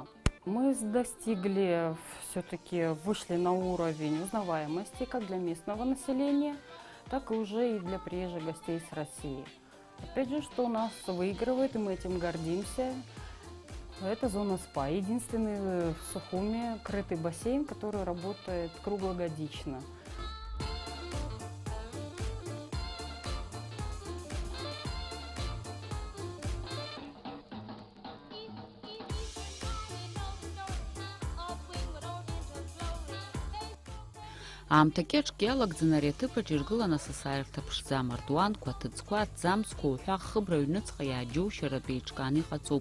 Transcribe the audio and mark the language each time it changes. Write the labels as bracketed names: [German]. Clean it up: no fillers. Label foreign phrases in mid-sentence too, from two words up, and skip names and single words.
[Russian] Мы достигли, все-таки вышли на уровень узнаваемости как для местного населения, так и уже и для приезжих гостей с России. Опять же, что у нас выигрывает, и мы этим гордимся, это зона СПА. Единственный в Сухуме крытый бассейн, который работает круглогодично. [Abkhazian] Аамҭагьы аҿгьы иалагӡаны ари аҭыԥаҿ иргылан асасаарҭа ԥшӡа, амардуанқәа, аҭыӡқәа, аҭӡамцқәа, уҳәа ахыбра аҩныҵҟа иааџьоушьаратәы еиҿкааны иҟаҵоуп.